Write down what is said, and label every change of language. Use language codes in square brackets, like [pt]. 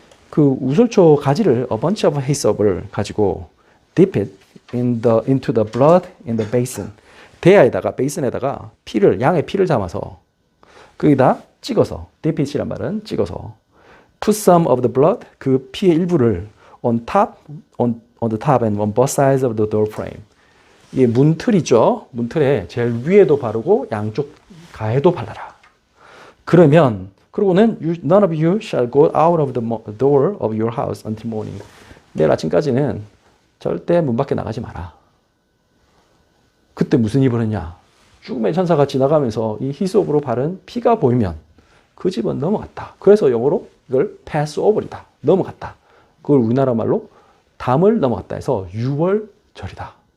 [ko] 그 우슬초 가지를 [en] a bunch of hyssop을 [ko] 가지고 [en] dip it into the blood in the basin. [ko] 대야에다가 베이슨에다가 양의 피를 담아서 거기다 찍어서 [en] dip it [ko] 이란 말은 찍어서 [en] put some of the blood [ko] 그 피의 일부를 [en] on the top and on both sides of the door frame. [ko] 이게 문틀이죠. 문틀에 제일 위에도 바르고 양쪽 가에도 발라라. 그러고는 [en] none of you shall go out of the door of your house until morning. [ko] 내일 아침까지는 절대 문 밖에 나가지 마라. 그때 무슨 일이 벌어졌냐? 죽음의 천사가 지나가면서 이 히솝으로 바른 피가 보이면 그 집은 넘어갔다. 그래서 영어로 이걸 [en] pass over [ko] 이다. 넘어갔다. 그걸 우리나라 말로 담을 넘어갔다 해서 유월절이다.